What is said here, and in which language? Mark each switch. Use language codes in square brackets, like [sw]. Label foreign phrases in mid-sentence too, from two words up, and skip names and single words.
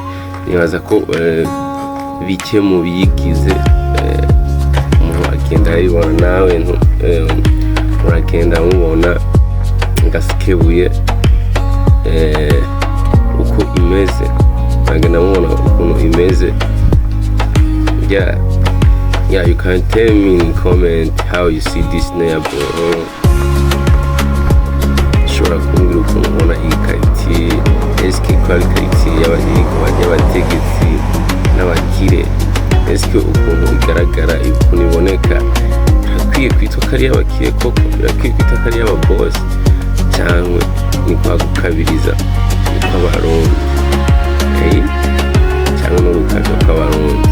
[rn] Nibaza ko bike mu biyigize umuntu agenda ayibona, nawe muragenda mubona Gasekebuye uko imeze, agenda mubona ukuntu imeze. [en] You can tell me in comment how you see this neighborhood. [rn] Ushobora kumbwira ukuntu ubona iyi quartier, eske ko ari quartier y'abategetsi n'abakire, eske ukuntu igaragara, ukuntu iboneka, birakwiye kwitwa ko ari iy'abakire koko, birakwiye kwitwa ko ari iy'ababosi, cyangwa ni kwa gukabiriza kw'abarundi, cyangwa no gukaza kw'abarundi.